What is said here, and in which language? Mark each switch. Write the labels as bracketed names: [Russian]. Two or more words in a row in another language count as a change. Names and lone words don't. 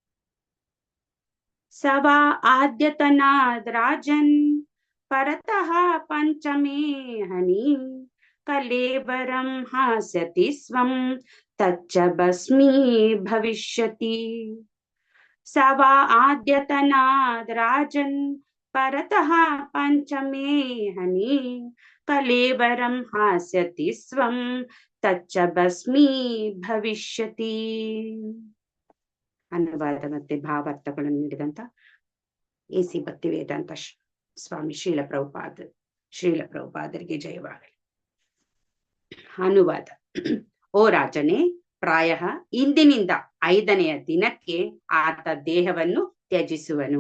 [Sanskrit] ಸವಾ ಆದ್ಯತನಾದ್ ರಾಜನ್ ಪರತಃ ಪಂಚಮೇ ಹನಿ ಕಲೇವರಂ ಹಾಸ್ಯತಿ ಸ್ವಂ ತಚ್ಚ ಭಸ್ಮೀ ಭವಿಷ್ಯತಿ. ಸವಾ ಆದ್ಯತನಾದ್ ರಾಜನ್ ಪರತಃ ಪಂಚಮೇ ಹನಿ ಕಲೇವರಂ ಹಾಸ್ಯತಿ ಸ್ವಂ ತಚ್ಚ ಭಸ್ಮೀ ಭವಿಷ್ಯತಿ. [Kannada] ಅನುವಾದ ಮತ್ತೆ ಭಾವಾರ್ಥಗಳನ್ನು ನೀಡಿದಂತ ಎಸಿ ಭಕ್ತಿವೇದಾಂತ ಸ್ವಾಮಿ ಶ್ರೀಲ ಪ್ರಭುಪಾದರಿಗೆ ಜಯವಾಗಲಿ. ಅನುವಾದ. ಓ ರಾಜನೇ, ಪ್ರಾಯ ಇಂದಿನಿಂದ 5ನೆಯ ದಿನಕ್ಕೆ ಆತ ದೇಹವನ್ನು ತ್ಯಜಿಸುವನು.